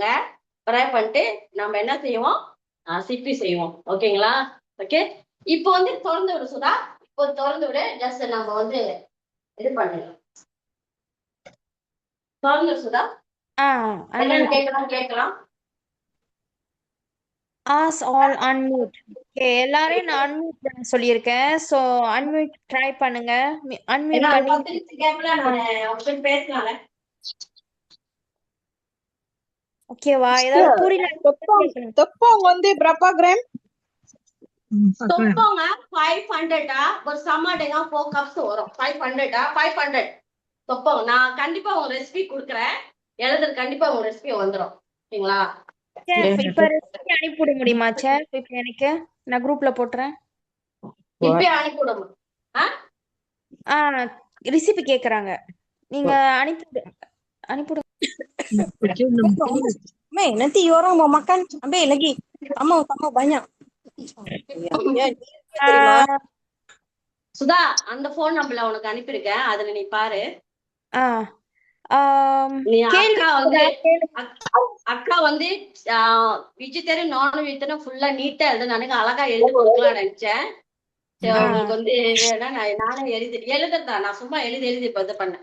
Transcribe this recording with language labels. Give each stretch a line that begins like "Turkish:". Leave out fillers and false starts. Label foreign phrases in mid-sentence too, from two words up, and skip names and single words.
Tamil: ஃப்ரை பண்ணிட்டு நம்ம என்ன செய்வோம், சிப்பி செய்வோம். ஓகேங்களா? ஓகே, இப்போ திறந்து விடு சுதா. இப்போ திறந்து விடு. ஜஸ்ட் நம்ம இது பண்ணலாம். திறந்து சுதா. கேட்கலாம்.
English: Ask all unmute.
Tamil: Okay, எல்லாரையும் நான் unmute பண்ண சொல்லியிருக்கேன்.
English: So unmute try
Tamil: பண்ணுங்க. Unmute பண்ணி 10 நிமிஷம் கேப்ல நான் ஆப்ஷன் பேசலாம்ல. ஓகேவா? ஏதாவது புரியல
Malay: தொப்பம் berapa gram?
Tamil: தொப்பங்க 500 ஒரு சமாடேங்க 4 கப்ஸ் வரும். 500 தொப்பம் நான் கண்டிப்பா உங்க ரெசிபி கொடுக்குறேன். எழுதுறது கண்டிப்பா உங்க ரெசிபி வந்துடும். ஓகேங்களா? செஃப் இப்ப ரெசிபி அனுப்பிவிட முடியுமா செஃப்? இப்ப எனக்கு நான் குரூப்ல போட்டுறேன். இப்பயே அனுப்பிவிடணும். ரெசிபி கேக்குறாங்க. நீங்க அனுப்பிவிடு.
Malay: Mei, nanti orang mau makan, ambil lagi. Tambah banyak. Ya, terima.
Tamil: சுதா, அந்த போன் நம்பர்ல உனக்கு அனுப்பியிருக்கேன், அதுல நீ பாரு. நீ கேள்வி அக்கா வந்து வெஜிடேரியன் நான் வெஜிடேரியன் ஃபுல்லா நீட்டா எழுது எனக்கு அழகா எழுதி கொடுக்கலாம்னு நினைச்சேன். சரி, உங்களுக்கு வந்து நானே எழுதுறதா நான் சும்மா எழுதி இப்ப இது பண்ணேன்.